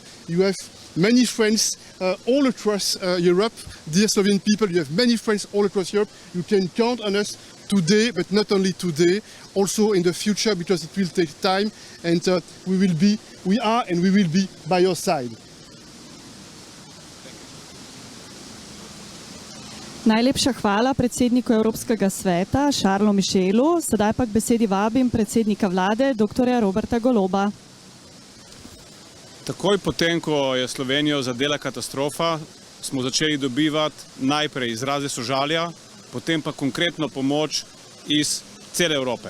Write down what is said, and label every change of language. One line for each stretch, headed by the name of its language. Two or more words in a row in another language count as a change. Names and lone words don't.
English: You have many friends all across Europe. Dear Slovenian people, you have many friends all across Europe. You can count on us today, but not only today, also in the future, because it will take time, and we are and we will be by your side.
Slovenian: Najlepša hvala predsedniku Evropskega sveta, Charlesu Michelu. Sedaj pa k besedi vabim predsednika vlade, dr. Roberta Goloba. Takoj potem, ko je Slovenijo zadela katastrofa, smo začeli dobivati najprej izraze sožalja, potem pa konkretno pomoč iz cele Evrope.